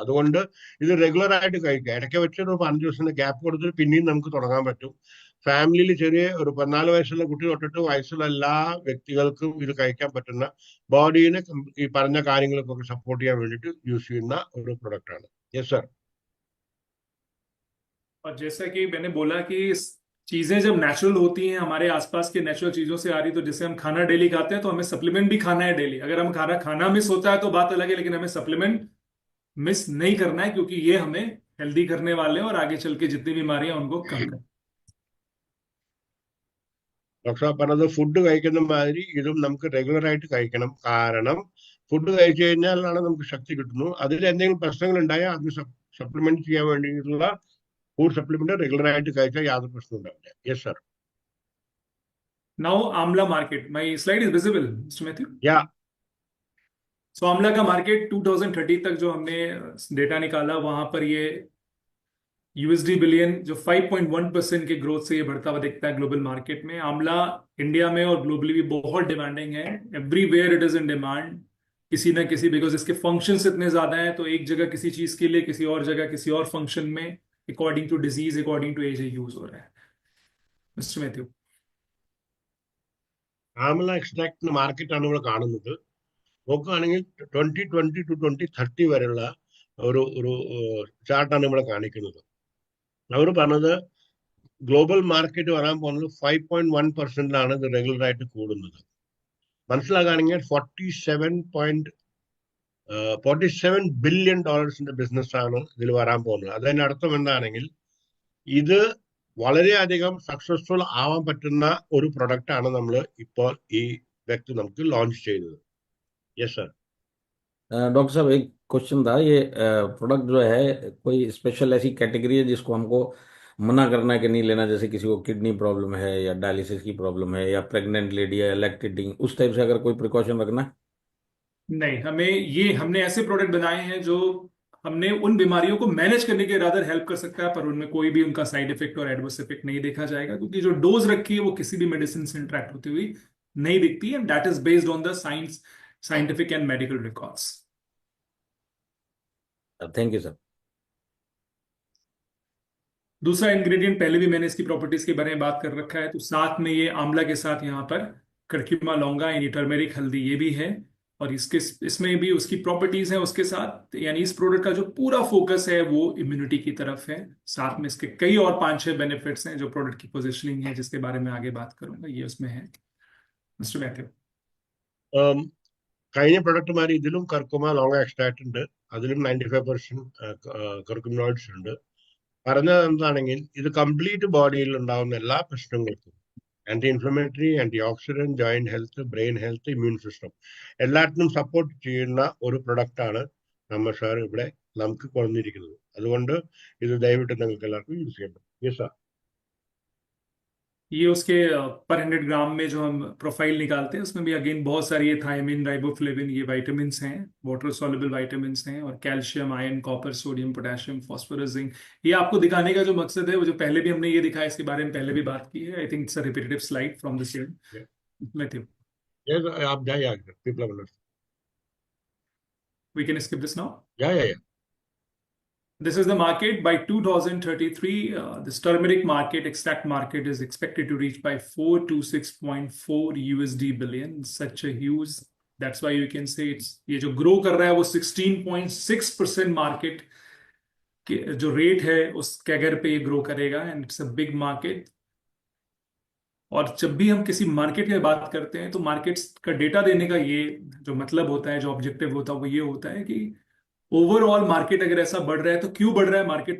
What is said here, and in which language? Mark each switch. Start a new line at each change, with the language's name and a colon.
Malayalam: അതുകൊണ്ട് ഇത് റെഗുലർ ആയിട്ട് കഴിക്കുക. ഇടയ്ക്ക് വെച്ചൊരു 5 ദിവസത്തിന്റെ ഗ്യാപ്പ് കൊടുത്തിട്ട് പിന്നെയും നമുക്ക് തുടങ്ങാൻ പറ്റും. ഫാമിലിയിൽ ചെറിയ ഒരു 14 വയസ്സുള്ള കുട്ടി തൊട്ടിട്ട് വയസ്സുള്ള എല്ലാ വ്യക്തികൾക്കും ഇത് കഴിക്കാൻ പറ്റുന്ന, ബോഡീനെ ഈ പറഞ്ഞ കാര്യങ്ങൾക്കൊക്കെ സപ്പോർട്ട് ചെയ്യാൻ വേണ്ടിയിട്ട് യൂസ് ചെയ്യുന്ന ഒരു പ്രൊഡക്റ്റ് ആണ്.
English: Yes sir.
Hindi: और जैसा कि मैंने बोला कि चीजें जब नेचुरल होती हैं, हमारे आसपास के नेचुरल चीजों से आ रही, तो जैसे हम खाना डेली खाते हैं तो हमें सप्लीमेंट भी खाना है डेली। अगर हम खाना खाना मिस होता है तो बात अलग है, लेकिन हमें सप्लीमेंट मिस नहीं करना है, क्योंकि ये हमें हेल्दी करने वाले हैं और आगे चल के जितनी बीमारियां उनको कम कर।
Malayalam: ഡോക്ടർ പറഞ്ഞത് ഫുഡ് കഴിക്കുന്ന മാതിരി ഇതും നമുക്ക് റെഗുലർ ആയിട്ട് കഴിക്കണം. കാരണം ഫുഡ് കഴിച്ചു കഴിഞ്ഞാലാണ് നമുക്ക് ശക്തി കിട്ടുന്നു. അതിൽ എന്തെങ്കിലും പ്രശ്നങ്ങൾ ഉണ്ടായാൽ അത് സപ്ലിമെന്റ് ചെയ്യാൻ വേണ്ടിയിട്ടുള്ള ഫുഡ് സപ്ലിമെന്റ് റെഗുലർ ആയിട്ട് കഴിച്ചാൽ യാതൊരു പ്രശ്നം ഉണ്ടാവില്ല.
English: Yes sir. Now amla market, my slide is visible mister Matthew? Yeah.
Hindi: सो आंवला का मार्केट 2030 तक जो हमने डेटा निकाला, वहां पर ये यूएसडी बिलियन, जो 5.1% के ग्रोथ से ये बढ़ता हुआ दिखता है ग्लोबल मार्केट में। आंवला इंडिया में और ग्लोबली भी बहुत डिमांडिंग है,
English: everywhere it is in demand,
Hindi: किसी ना किसी, बिकॉज इसके फंक्शंस इतने ज्यादा हैं, तो एक जगह किसी चीज के लिए, किसी और जगह किसी और फंक्शन में, according to disease, according to as, use हो रहा है।
English: Mister Matthew?
Malayalam: ആമല എക്സ്ട്രാക്ടിന്റെ മാർക്കറ്റാണ് നമ്മൾ കാണുന്നത്. നോക്കുകയാണെങ്കിൽ 2020 to 2030 വരെയുള്ള ഒരു ഒരു ചാർട്ടാണ് ഇവിടെ കാണിക്കുന്നത്. അവർ പറഞ്ഞത് ഗ്ലോബൽ മാർക്കറ്റ് വരാൻ പോകുന്നത് 5.1%ലാണ് ഇത് റെഗുലർ ആയിട്ട് കൂടുന്നത്. മനസ്സിലാക്കുകയാണെങ്കിൽ $47 ബില്യൺ ബിസിനസ്സാണ് ഇതിൽ വരാൻ പോകുന്നത്. അതിന്റെ അർത്ഥം എന്താണെങ്കിൽ ഇത് വളരെയധികം സക്സസ്ഫുൾ ആവാൻ പറ്റുന്ന ഒരു പ്രൊഡക്റ്റ് ആണ് നമ്മൾ ഇപ്പോൾ ഈ വ്യക്തി നമുക്ക് ലോഞ്ച് ചെയ്തത്.
English: Yes sir.
Hindi: डॉक्टर साहब, एक क्वेश्चन था, ये प्रोडक्ट जो है कोई स्पेशल ऐसी कैटेगरी है जिसको हमको मना करना है कि नहीं लेना, जैसे किसी को किडनी प्रॉब्लम है या डायलिसिस की प्रॉब्लम है या प्रेग्नेंट लेडी है, लैक्टेटिंग, उस टाइप से अगर कोई प्रिकॉशन रखना है? नहीं, हमने ऐसे प्रोडक्ट बनाए हैं जो हमने उन बीमारियों को मैनेज करने के रादर हेल्प कर सकता है, पर उनमें कोई भी उनका साइड इफेक्ट और एडवर्स इफेक्ट नहीं देखा जाएगा, क्योंकि जो डोज रखी है वो किसी भी मेडिसिन से इंटरेक्ट होती हुई नहीं दिखती है,
English: and that is based on the science,
Hindi: scientific and medical records. Thank you sir. दूसरा इंग्रेडिएंट, पहले भी मैंने इसकी प्रॉपर्टीज के बारे में बात कर रखा है, तो साथ में ये आंवला के साथ यहाँ पर करक्यूमा लौंगा यानी टर्मेरिक हल्दी ये भी है, और इसमें भी उसकी प्रॉपर्टीज हैं उसके साथ। यानी इस प्रोडक्ट का जो पूरा फोकस है वो इम्यूनिटी की तरफ है। साथ में इसके कई और 5-6 बेनिफिट्स हैं जो प्रोडक्ट की पोजिशनिंग है, जिसके बारे में आगे बात करूंगा, ये उसमें है।
English: Mister Matthew?
Malayalam: കഴിഞ്ഞ പ്രൊഡക്റ്റുമാർ ഇതിലും കർക്കുമ ലോങ് എക്സ്ട്രാക്ട് ഉണ്ട്, അതിലും 95% കർക്കുമിനോയിഡ്സ് ഉണ്ട്. പറഞ്ഞത് എന്താണെങ്കിൽ ഇത് കംപ്ലീറ്റ് ബോഡിയിൽ ഉണ്ടാകുന്ന എല്ലാ പ്രശ്നങ്ങൾക്കും, anti inflammatory, anti oxidant, joint health, brain health, immune system എല്ലാത്തിനും സപ്പോർട്ട് ചെയ്യുന്ന ഒരു പ്രൊഡക്റ്റാണ് നമ്മൾ സാർ ഇവിടെ നമുക്ക് കൊണ്ടിരിക്കുന്നത്. അതുകൊണ്ട് ഇത് ദയവിട്ട് നിങ്ങൾക്ക് എല്ലാവർക്കും യൂസ് ചെയ്യാൻ പറ്റും.
English: Yes sir.
Hindi: ये उसके पर 100 ग्राम में जो हम प्रोफाइल निकालते हैं, उसमें भी अगेन बहुत सारी ये थायमिन, राइबोफ्लेविन, ये विटामिन्स हैं, वाटर सॉल्युबल विटामिन्स हैं, और calcium, iron, copper, sodium, potassium, phosphorus, zinc. ये आपको दिखाने का जो मकसद है, वो जो पहले भी हमने ये दिखाया, इसके बारे में पहले भी बात की है।
English: I think it's a repetitive slide from the same. Matthew, Yes,
Hindi: आप जाइए,
English: people have understood. we can skip this now. Yeah. This is the market by 2033. This turmeric market, extract market, is expected to reach by 4 to 6.4 USD billion. Such a huge. That's why you can say it's
Hindi: ये जो grow कर रहा है वो 16.6% market के जो rate है उस कैगर पे ये ग्रो करेगा,
English: And it's a big market.
Hindi: और जब भी हम किसी मार्केट की बात करते हैं तो मार्केट्स का डेटा देने का ये जो मतलब होता है, जो ऑब्जेक्टिव होता है, वो ये होता है कि ओवरऑल मार्केट अगर ऐसा बढ़ रहा है तो क्यों बढ़ रहा है मार्केट?